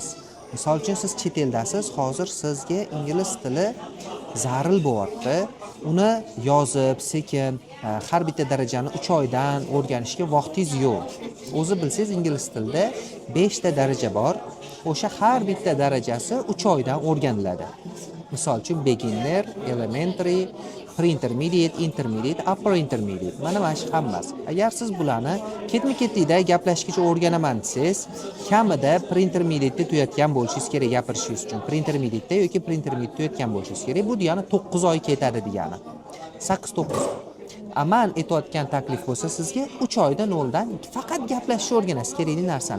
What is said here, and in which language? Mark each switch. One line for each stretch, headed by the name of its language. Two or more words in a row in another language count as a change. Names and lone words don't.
Uzbek: Misol uchun, siz chet eldasiz, hozir sizga ingliz tili zaril bo'lyapti. Uni yozib, sekin har bitta darajani 3 oydan o'rganishga vaqtingiz yo'q. O'zi bilsangiz, ingliz tilida 5 ta daraja bor. O'sha har bitta darajasi 3 oydan o'rganiladi. Misol uchun,
English: beginner, elementary, pre-intermediate, intermediate, upper intermediate.
Uzbek: Mana shu hammasi. Agar siz bularni ketma-ketida gaplashgacha o'rganaman desangiz, kamida pre-intermediate tuyatgan bo'lishingiz kerak gapirishingiz uchun. Pre-intermediate yoki pre-intermediate tuyatgan bo'lishingiz kerak. Bu degani 9 oy ketadi degani. 8-9 oy. Aman etayotgan taklif bo'lsa sizga 3 oyda 0 dan faqat gaplashishni o'rganasiz, kerakli narsani.